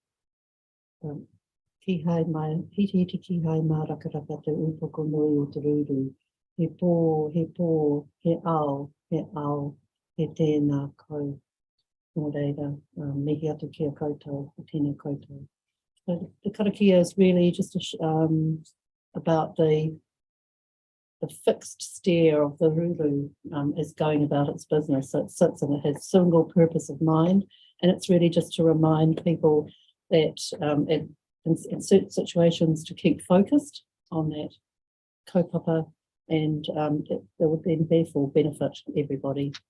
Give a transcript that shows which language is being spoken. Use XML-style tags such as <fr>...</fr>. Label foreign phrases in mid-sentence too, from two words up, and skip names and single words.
<mi>Kihei mai, hiti kihei mā rakaraka te upoko nui o te rūru. He pō, he ao, he tēnā kau. Nō reira, mihi atu kia koutou, tēnā koutou.</mi> <en>So the karakia is really just about the fixed stare of the ruru is going about its business. So it sits and it has single purpose of mind, and it's really just to remind people that in certain situations to keep focused on that kaupapa, and it would then therefore benefit everybody.</en>